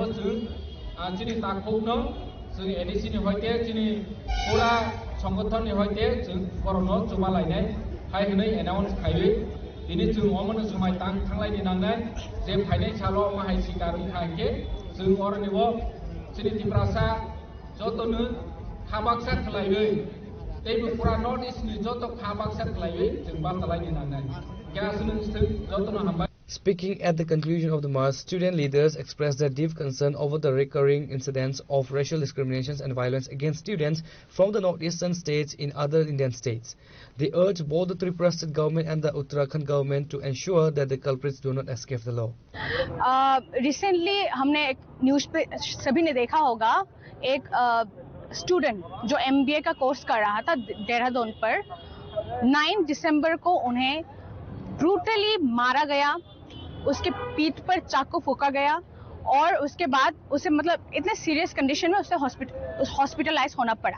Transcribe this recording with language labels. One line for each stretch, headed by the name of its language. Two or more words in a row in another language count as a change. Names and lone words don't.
Kok Borok: जों दिनै ताखौनो जों एडिसिनि हयते दिनै पूरा संगठननि हयते जों बरनो जमा लायनाय हाय होनै अनाउंस खायो दिनै जों अमनो समाय थांलायनि नांनाय जे फाइनेंशियल माहाय सिकार खाके जों अरनिबो दिनै तिप्रासा जतनो खाबाक्सा खलायै तेबो पूरा नॉर्थ ईस्ट नि जत खाबाक्सा खलायै जों बासालायनि नांनाय गासैनो जतनो हामबाय.
English: Speaking at the conclusion of the march, student leaders expressed their deep concern over the recurring incidents of racial discriminations and violence against students from the northeastern states in other Indian states. They urged both the Tripura state government and the Uttarakhand government to ensure that the culprits do not escape the law. Recently,
Hindi: हमने एक न्यूज़ पे सभी ने देखा होगा एक स्टूडेंट जो MBA का कोर्स कर रहा था देहरादून पर 9 दिसंबर को उन्हें ब्रूटली मारा गया, उसके पीठ पर चाकू फूका गया और उसके बाद उसे मतलब इतने
English: serious condition
Hindi: में उसे हॉस्पिटलाइज होना पड़ा.